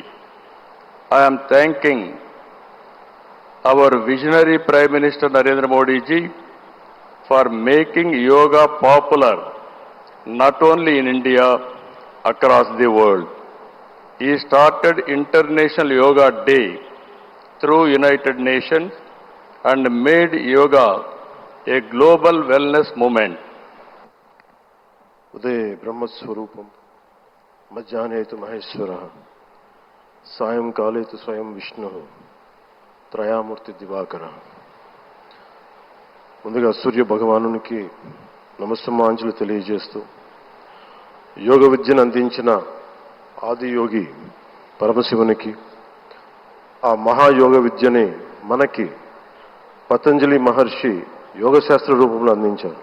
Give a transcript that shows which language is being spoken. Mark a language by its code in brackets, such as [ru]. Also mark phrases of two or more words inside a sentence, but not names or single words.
[en] I am thanking our visionary Prime Minister Narendra Modi ji for making yoga popular not only in India, across the world. He started International Yoga Day through United Nations and made yoga a global wellness movement. [sa] उदय ब्रह्मस्वरूपम मध्याह्ने तु महेश्वरः सायंकाले तु स्वयं विष्णुः त्रयमूर्ति दिवाकर. [te] ముందుగా సూర్య భగవానునికి నమస్సుమాంజలు తెలియజేస్తూ యోగ విద్యను అందించిన ఆదియోగి పరమశివునికి, ఆ మహాయోగ విద్యని మనకి పతంజలి మహర్షి యోగశాస్త్ర రూపంలో అందించారు.